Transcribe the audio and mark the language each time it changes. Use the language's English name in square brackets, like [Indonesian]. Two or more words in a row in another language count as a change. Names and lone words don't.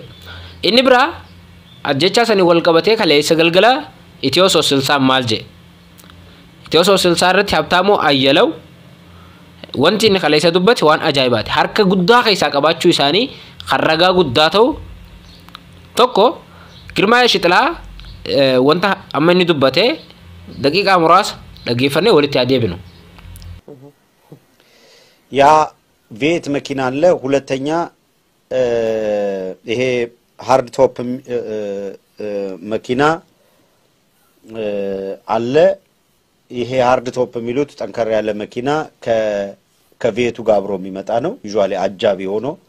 [Oromo] Inni biraa ajjechaa sanii wal qabatee kaleessa galgala Itiyoo Soosilsaan maal jedhe Itiyoo Soosilsaan irratti Habtaamuu Ayyalu wanti inni kaleessa dubbate waan ajaa'ibaati harka guddaa keessaa qabaachuu isaanii kan ragaa guddaa ta'u tokko Girmaa Yeeshixilaa wanta amma inni dubbate daqiiqaa muraasa dhageeffannee walitti adeebinu [Amharic] ያ ቬት መኪና አለ ሁለተኛ ይሄ [English] hard top [Amharic] መኪና አለ ይሄ [English] hard top [Amharic] የሚሉት ጠንከር ያለ መኪና ከቬቱ ጋር አብሮ የሚመጣ ነው ዩዥዋሊ አጃቢ ሆኖ